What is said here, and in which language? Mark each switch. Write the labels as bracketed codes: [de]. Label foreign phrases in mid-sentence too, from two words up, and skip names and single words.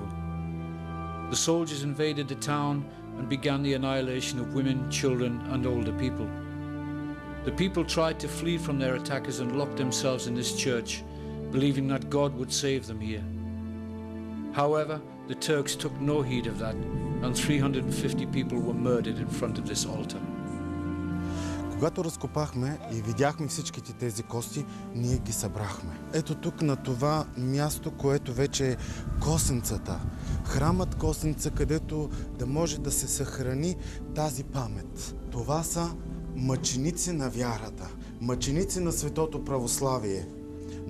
[en] The soldiers invaded the town and began the annihilation of women, children and older people. The people tried to flee from their attackers and locked themselves in this church, believing that God would save them here. However, the Turks took no heed of that, and 350 people were murdered in front of this altar. [bg] Когато разкопахме и видяхме всичките тези кости, ние ги събрахме. Ето тук на това място, което вече е косенцата. Храмът Косенца, където да може да се съхрани тази памет. Това са мъченици на вярата, мъченици на светото православие.